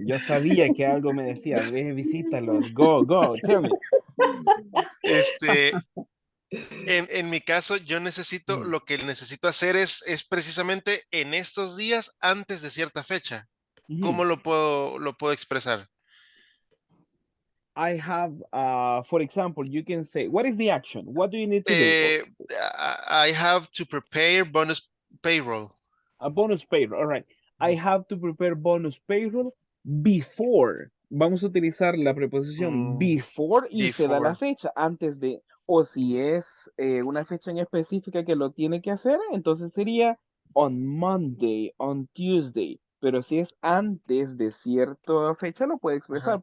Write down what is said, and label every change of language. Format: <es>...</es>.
<es>Yo sabía que algo me decía, ve, visítalos,</es> <en>go, tell me.</en> <es>En mi caso, yo necesito, lo que necesito hacer es precisamente en estos días antes de cierta fecha. ¿Cómo lo puedo expresar?</es> <en>I have, for example, you can say, what is the action? What do you need to do? I have to prepare bonus payroll. A bonus payroll, all right. I have to prepare bonus payroll before.</en> <es>Vamos a utilizar la preposición before y se da la fecha antes de. O si es una fecha en específica que lo tiene que hacer, entonces sería</es> <en>on Monday, on Tuesday.</en> <es>Pero si es antes de cierta fecha, lo puede expresar.</es>